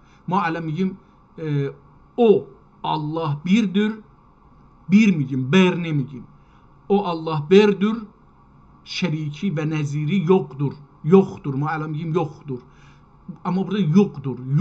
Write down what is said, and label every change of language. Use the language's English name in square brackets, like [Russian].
[Persian] ما الان میگیم [Turkish] o Allah birdir، [Persian] bir میگیم، بر نمیگیم. [Turkish] o Allah birdir، şeriki ve neziri yoktur. [Persian] yoktur، ما الان میگیم yoktur، اما [Turkish] burada yoktur.